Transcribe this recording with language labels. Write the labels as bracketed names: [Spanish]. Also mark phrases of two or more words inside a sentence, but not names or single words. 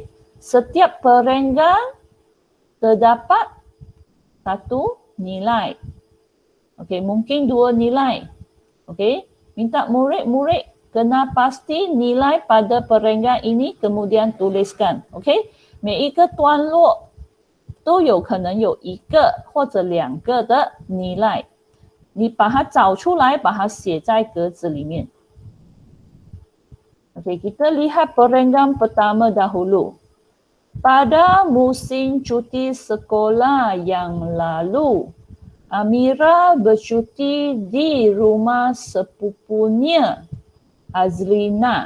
[Malay] Setiap perenggan terdapat 1 nilai. Okey, mungkin 2 nilai. Okey. Minta murid-murid kena pasti nilai pada perenggan ini kemudian tuliskan. Okey. [Chinese] 每一个段落都有可能有1个或者2个的nilai，你把它找出来，把它写在格子里面。 [Malay] Okey, kita lihat perenggan pertama dahulu. Pada musim cuti sekolah yang lalu, Amira bercuti di rumah sepupunya, Azlina.